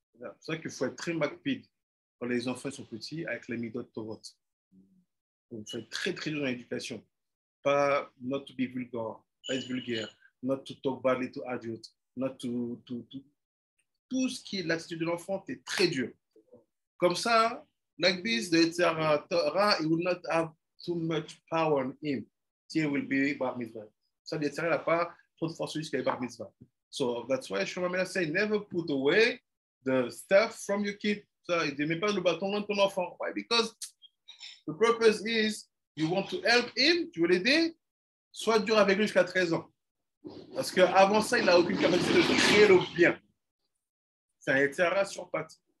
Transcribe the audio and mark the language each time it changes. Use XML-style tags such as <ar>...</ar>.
<fr>C'est pour ça qu'il faut être très macpide quand les enfants sont petits avec les midot tovot. Donc, il faut être très très dur dans l'éducation. Pas</fr> <en>not to be vulgar,</en> <fr>pas être vulgaire,</fr> <en>not to talk badly to adults, not to</en> <fr>tout ce qui est l'attitude de l'enfant est très dur. Comme ça,</fr> <en>like this, the Torah, it will not have too much power on him. He will be bar mitzvah.</en> <fr>Ça, le Torah n'a pas trop de force jusqu'à bar mitzvah.</fr> <en>So that's why Shlomo say, never put away the stuff from your kid.</en> <fr>Ça, il ne met pas le bâton loin de ton enfant.</fr> <en>Why? Because the purpose is you want to help him,</en> <fr>tu veux l'aider, sois dur avec lui jusqu'à 13 ans. Parce qu'avant ça, il n'a aucune capacité de créer le bien. C'est un Yetzirah sur pattes.</fr>